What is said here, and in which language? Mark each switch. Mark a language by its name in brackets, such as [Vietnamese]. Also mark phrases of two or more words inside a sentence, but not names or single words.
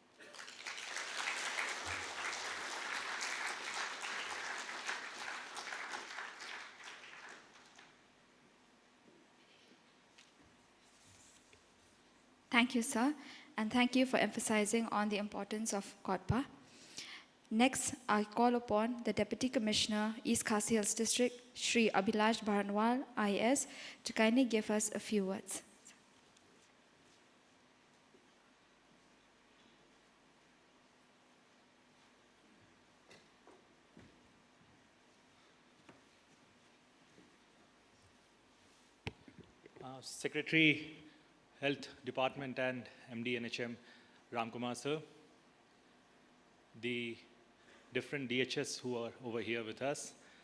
[English] Thank you, sir, and thank you for emphasizing on the importance of Kotpa. Next, I call upon the Deputy Commissioner, East Khasi Hills District, Shri Abhilash Bharanwal, IS, to kindly give us a few words. Secretary, Health Department and MD NHM Ramkumar sir, the different DHS who are over here with us,